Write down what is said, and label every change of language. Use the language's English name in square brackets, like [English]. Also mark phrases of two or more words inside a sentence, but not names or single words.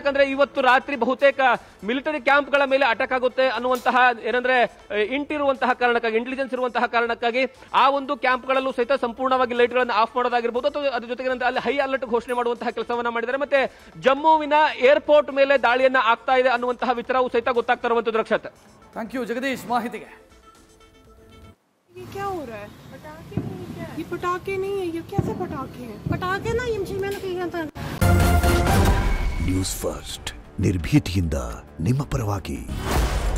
[Kannada] ಯಾಕಂದ್ರೆ ಇವತ್ತು ರಾತ್ರಿ ಬಹುತೇಕ ಮಿಲಿಟರಿ ಕ್ಯಾಂಪ್ಗಳ ಮೇಲೆ ಅಟ್ಯಾಕ್ ಆಗುತ್ತೆ ಅನ್ನುವಂತಹ ಏನಂದ್ರೆ ಇಂಟಿರುವಂತಹ ಕಾರಣಕ್ಕಾಗಿ, ಇಂಟೆಲಿಜೆನ್ಸ್ ಇರುವಂತಹ ಕಾರಣಕ್ಕಾಗಿ ಆ ಒಂದು ಕ್ಯಾಂಪ್ಗಳಲ್ಲೂ ಸಹಿತ ಸಂಪೂರ್ಣವಾಗಿ ಲೈಟ್ ಗಳನ್ನ ಆಫ್ ಮಾಡೋದಾಗಿರ್ಬೋದು ಅಥವಾ ಅದ್ರ ಜೊತೆಗೆ ಅಲ್ಲಿ [English] high alert [Kannada] ಘೋಷಣೆ ಮಾಡುವಂತಹ ಕೆಲಸವನ್ನ ಮಾಡಿದ್ದಾರೆ. ಮತ್ತೆ ಜಮ್ಮುವಿನ ಏರ್ಪೋರ್ಟ್ ಮೇಲೆ ದಾಳಿಯನ್ನ ಆಗ್ತಾ ಇದೆ ಅನ್ನುವಂತಹ ವಿಚಾರವೂ ಸಹಿತ ಗೊತ್ತಾಗ್ತಾ ಇರುವಂತದ್ದು ರಕ್ಷತ್. [English] thank you [Kannada] ಜಗದೀಶ್ ಮಾಹಿತಿಗೆ. [Hindi] क्या हो रहा है? पटाखे नहीं क्या? ये पटाखे नहीं है, ये कैसे पटाखे हैं? पटाखे ना [Kannada] ನ್ಯೂಸ್ ಫಸ್ಟ್ ನಿರ್ಭೀತಿಯಿಂದ ನಿಮ್ಮ ಪರವಾಗಿ.